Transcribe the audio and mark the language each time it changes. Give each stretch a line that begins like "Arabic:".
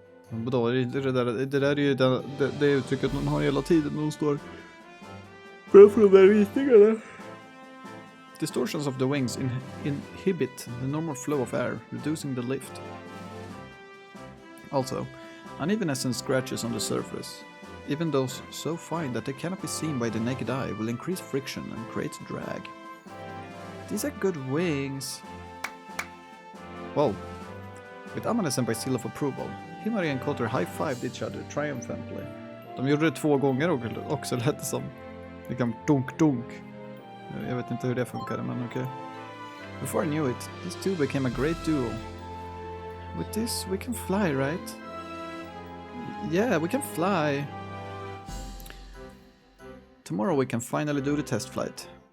Swedish: Vadå, det där är ju det uttrycket man har hela tiden när de står framför de där ritningarna.
English: Distortions of the wings inhibit the normal flow of air, reducing the lift. Also, unevenness and scratches on the surface, even those so fine that they cannot be seen by the naked eye, will increase friction and create drag. These are good wings. Wow. With Amane-senpai seal of approval, Himari and Kotori high-fived each other triumphantly.
Swedish: De gjorde det 2 gånger också, lät det som. Liksom dunk. Jag vet inte hur det funkade, men okej.
English: Before I knew it, these two became a great duo. With this, we can fly, right? Yeah, we can fly. Tomorrow we can finally do the test flight.